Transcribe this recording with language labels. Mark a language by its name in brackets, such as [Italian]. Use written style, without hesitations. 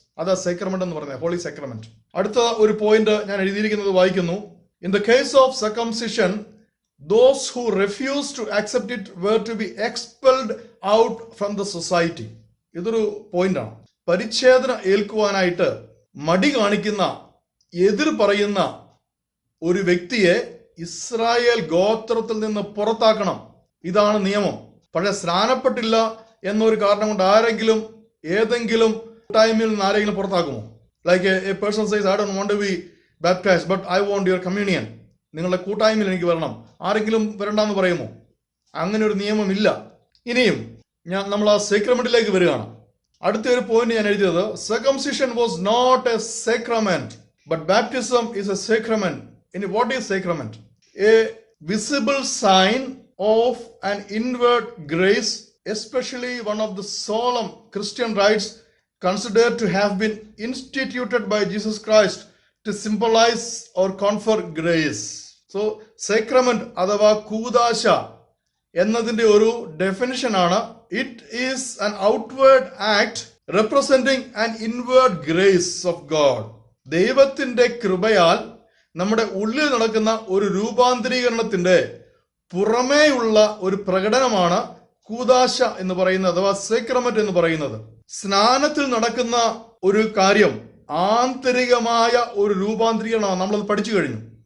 [Malayalam] അതാ സേക്രമെന്റ് എന്ന് പറയുന്നത്, ഹോളി സേക്രമെന്റ്. അടുത്ത ഒരു പോയിന്റ് ഞാൻ എഴുതിയിരിക്കുന്നത് വായിക്കുന്നു. [English] In the case of circumcision, those who refused to accept it were to be expelled out from the society. [Malayalam] ഇതൊരു പോയിന്റ് ആണ്. പരിച്ഛേദന ഏൽക്കുവാനായിട്ട് മടി കാണിക്കുന്ന, എതിർ പറയുന്ന ഒരു വ്യക്തിയെ ഇസ്രായേൽ ഗോത്രത്തിൽ നിന്ന് പുറത്താക്കണം. ഇതാണ് നിയമം. പക്ഷെ സ്നാനപ്പെട്ടില്ല എന്നൊരു കാരണം കൊണ്ട് ആരെങ്കിലും ഏതെങ്കിലും ടൈമിൽ നിന്ന് ആരെങ്കിലും പുറത്താക്കുമോ? [English] Like a person says I don't want to be baptized but I want your communion. [Malayalam] നിങ്ങളുടെ കൂട്ടായ്മയിൽ എനിക്ക് വരണം, ആരെങ്കിലും വരണ്ടെന്ന് പറയുമോ? അങ്ങനെ ഒരു നിയമമില്ല. ഇനിയും നമ്മൾ ആ സേക്രമെന്റിലേക്ക് വരികയാണ്. അടുത്ത ഒരു പോയിന്റ് ഞാൻ എഴുതിയത്, [English] circumcision was not a sacrament [Malayalam] but baptism is A സേക്രമെന്റ്. ഇനി [English] What is sacrament? A visible sign of an inward grace, especially one of the solemn Christian rites considered to have been instituted by Jesus Christ to symbolize or confer grace. So sacrament [Malayalam] അഥവാ കൂദാശ എന്നതിന്റെ ഒരു definition ആണ്, [English] It is an outward act representing an inward grace of God. [Malayalam] ദൈവത്തിന്റെ കൃപയാൽ നമ്മുടെ ഉള്ളിൽ നടക്കുന്ന ഒരു രൂപാന്തരീകരണത്തിന്റെ പുറമേയുള്ള ഒരു പ്രകടനമാണ് കൂദാശ എന്ന് പറയുന്നത്, അഥവാ സേക്രമെന്റ് എന്ന് പറയുന്നത്. സ്നാനത്തിൽ നടക്കുന്ന ഒരു കാര്യം ആന്തരികമായ ഒരു രൂപാന്തരീകരണമാണ്. നമ്മളത് പഠിച്ചു കഴിഞ്ഞു.